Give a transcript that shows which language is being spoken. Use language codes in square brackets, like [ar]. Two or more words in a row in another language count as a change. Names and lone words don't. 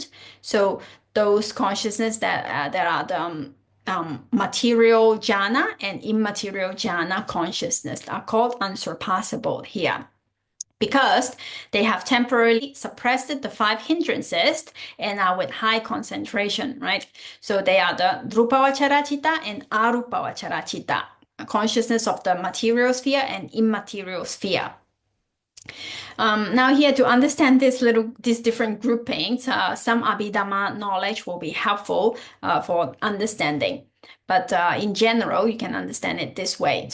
[en] So those consciousness that are the material jhana and immaterial jhana consciousness are called unsurpassable here, because they have temporarily suppressed the 5 hindrances and are with high concentration, right? So they are the [pi] drupavachara citta [en] and [pi] arupavachara citta, [en] consciousness of the material sphere and immaterial sphere. Now here to understand these different groupings, some abidhamma knowledge will be helpful for understanding. But in general, you can understand it this way.